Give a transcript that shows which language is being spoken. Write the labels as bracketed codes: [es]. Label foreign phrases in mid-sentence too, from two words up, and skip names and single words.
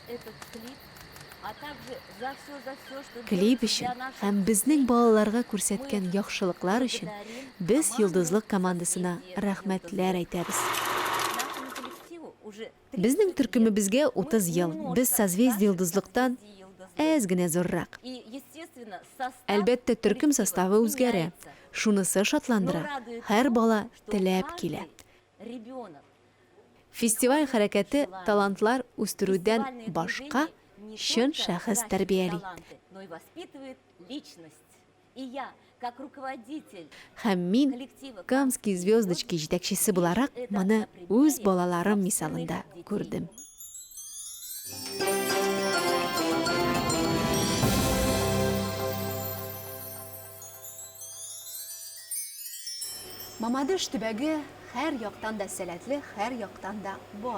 [ru] этот клип, а также за все, что Клип делаете [tt] өчен [ru] для наших [tt] һәм безнең балаларга күрсәткән яхшылыклар өчен без йолдызлык командасына рәхмәтләр әйтәбез. [ru] Нашему коллективу уже 30 [tt] Безнең төркемебезгә [ru] лет. [tt] 30 [ru] Мы [tt] ел. [ru] немножко [tt] Без созвездие [ru] старше [tt] йолдызлыктан [ru] созвездия йолдызлык. [tt] әз генә зуррак. [ru] И, естественно, состав [tt] Әлбәттә, төркем [ru] коллектива [tt] составы үзгәрә. [ru] меняется. [tt] Шунысы [ru] Но [tt] шатландыра. [ru] радует [tt] Һәр [ru] то, [tt] бала [ru] что [tt] теләп [ru] каждый [tt] килә. [ru] ребенок [tt] Фестиваль хәрәкәте талантлар үстерүдән [ru] фестивальные [tt] башка [ru] движения не [tt] чын [ru] только [tt] шәхес [ru] растят [tt] тәрбияли. [ru] таланты, но и воспитывает личность. И я, как руководитель [tt] Һәм мин [ru] коллектива [tt] Камские звездочки җитәкчесе буларак моны үз балаларым мисалында күрдем. Мамадыш төбәге һәр яктан да сәләтле, һәр яктан да бай.